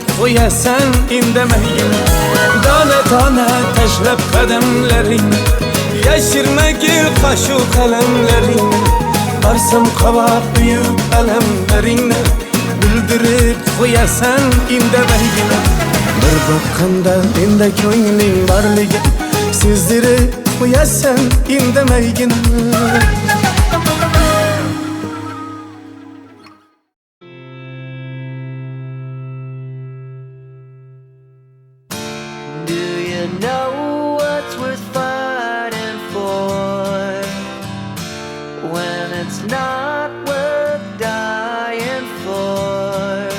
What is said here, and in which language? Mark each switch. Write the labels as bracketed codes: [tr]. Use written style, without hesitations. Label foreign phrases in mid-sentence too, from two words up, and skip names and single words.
[uz] qo'yasan indamaygina Dona dona tashlab qadamlaringni yashirmagil qoshu qalamlaringni Borsam qovoq uyib alamlaringni bildirib qo'yasan indamaygina Bir boqqanda menda ko'ngling borligi sezdirib qo'yasan indamaygina [en] Do you know what's worth fighting for when it's not worth dying for?